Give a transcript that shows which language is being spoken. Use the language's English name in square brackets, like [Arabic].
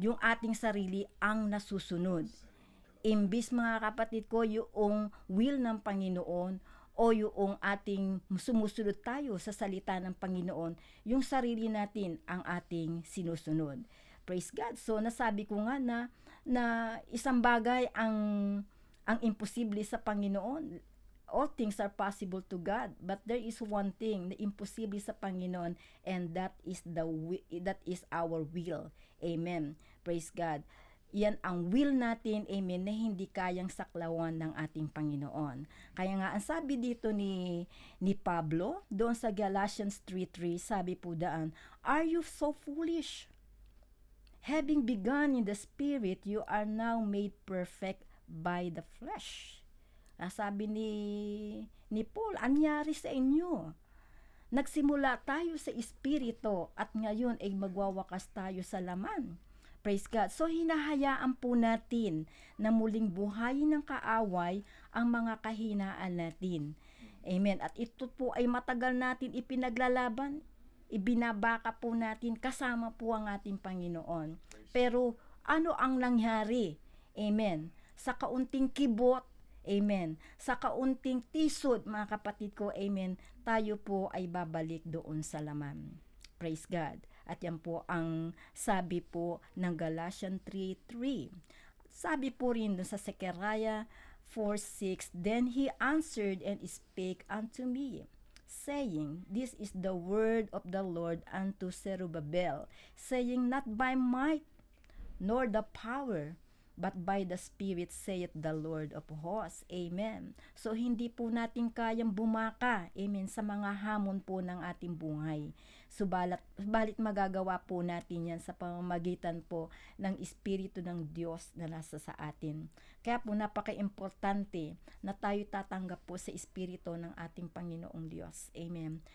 [Filipino] Yung ating sarili ang nasusunod. Imbis mga kapatid ko, yung will ng Panginoon o yung ating sumusunod tayo sa salita ng Panginoon, yung sarili natin ang ating sinusunod. [English] Praise God. [Filipino] So nasabi ko nga na isang bagay ang imposible sa Panginoon. [English] All things are possible to God, but there is one thing [Filipino] na imposible sa Panginoon, [English] and that is our will. Amen. Praise God. [Filipino] Yan ang will natin, amen, na hindi kayang saklawan ng ating Panginoon. Kaya nga ang sabi dito ni Pablo doon sa Galatians 3:3, sabi po daan, [English] "Are you so foolish? Having begun in the Spirit, you are now made perfect by the flesh." [Filipino] Sabi ni Paul, anyari sa inyo? Nagsimula tayo sa Espiritu at ngayon ay magwawakas tayo sa laman. [English] Praise God. [Filipino] So hinahayaan po natin na muling buhayin ng kaaway ang mga kahinaan natin. Amen. At ito po ay matagal natin ipinaglalaban. Ibinabaka po natin kasama po ang ating Panginoon. Pero ano ang nangyari? Amen. Sa kaunting kibot, amen, sa kaunting tisod, mga kapatid ko, amen, tayo po ay babalik doon sa laman. [English] Praise God. [Filipino] At yan po ang sabi po ng Galatians 3:3. Sabi po rin doon sa [English] Zechariah 4:6, "Then he answered and spake unto me, saying, This is the word of the Lord unto Zerubbabel, saying, Not by might, nor the power, but by the Spirit, saith the Lord of hosts." Amen. [Filipino] So, hindi po natin kayang bumaka, amen, sa mga hamon po ng ating buhay. Subalit magagawa po natin yan sa pamamagitan po ng Espiritu ng Diyos na nasa sa atin. Kaya po napaka-importante na tayo tatanggap po sa Espiritu ng ating Panginoong Diyos. Amen.